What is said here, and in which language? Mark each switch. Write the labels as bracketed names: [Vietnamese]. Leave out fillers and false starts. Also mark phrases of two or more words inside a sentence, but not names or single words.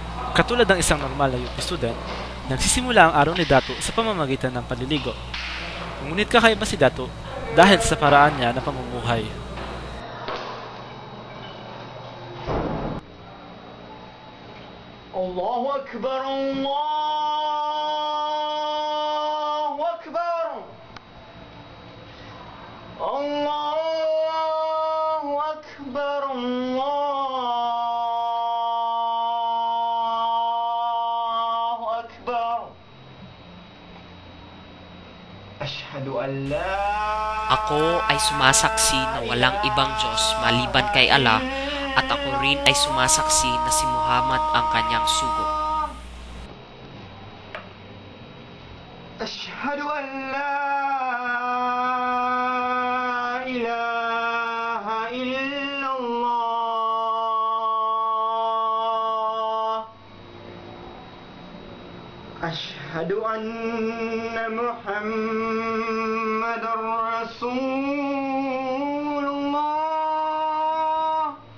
[Filipino] Katulad ng isang normal na UP student, nagsisimula ang araw ni Dato sa pamamagitan ng paliligo. Ngunit kakaiba si Dato dahil sa paraan niya na pamumuhay. [Arabic] الله أكبر، الله أكبر، الله أكبر، الله أكبر. أشهد أن لا. [Filipino] Ako ay sumasaksi na walang ibang Diyos maliban kay Allah, at ako rin ay sumasaksi na si Muhammad ang kanyang sugo. [Arabic] أشهد أن لا إله إلا الله. أشهد أن محمدا رسول الله.